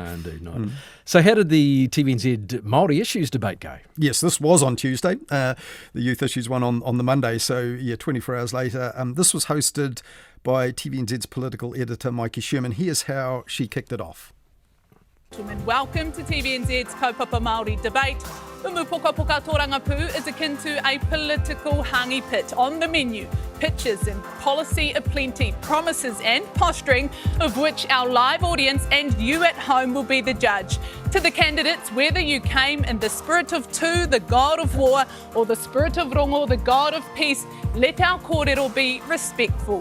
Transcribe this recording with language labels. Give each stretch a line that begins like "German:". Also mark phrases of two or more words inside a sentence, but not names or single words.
English: No, indeed not. So how did the TVNZ Māori Issues debate go? Yes, this was on Tuesday, the Youth Issues one on the Monday, so 24 hours later. This was hosted by TVNZ's political editor, Mark Leishman. Here's how she kicked it off. Welcome to TVNZ's
Māori: Kaupapa Māori
English: debate.
Māori: Umu Poka Poka Tōranga Pū
English: is akin to a political hangi pit. On the menu, pitches and policy aplenty, promises and posturing, of which our live audience and you at home will be the judge. To the candidates, whether you came in the spirit of Tu, the god of war, or the spirit of Rongo, the god of peace, let our kōrero be respectful.